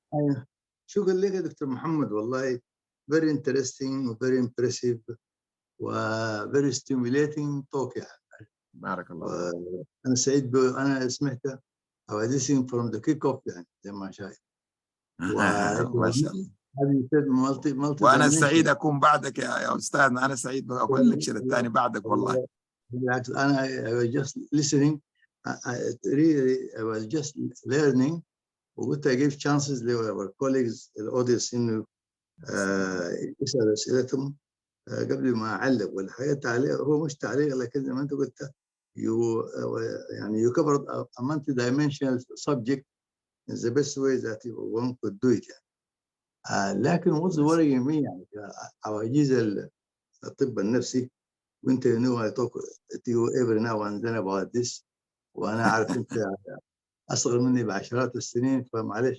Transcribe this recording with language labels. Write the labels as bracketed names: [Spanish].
[Arabic] ايوه، شكرا لك يا دكتور محمد، والله [English] very interesting [Arabic] و [English] very impressive [Arabic] و [English] very stimulating talk [Arabic] يعني. بارك الله. انا سعيد انا سمعته او [English] listening from the kick off [Arabic] يعني زي ما شايف. ما شاء الله. هذه مالتي وانا سعيد اكون بعدك يا استاذنا، انا سعيد اكون الليكشر الثاني بعدك والله. بالعكس، انا [English] I was just listening. I was just learning. [Arabic] وقلت [English] I give chances to our colleagues [Arabic] الاودينس انه يسال اسئلتهم قبل ما اعلق. والحقيقه التعليق هو مش تعليق، لكن زي ما انت قلت يعني [English] you covered a multi-dimensional subject in the best way that one could do it يعني. [Arabic] لكن [English] what's worrying me [Arabic] يعني عواجيز الطب النفسي، وانت [English] you know I talk to you every now and then about this، [Arabic] وانا عارف انت اصغر مني بعشرات السنين، فمعلش.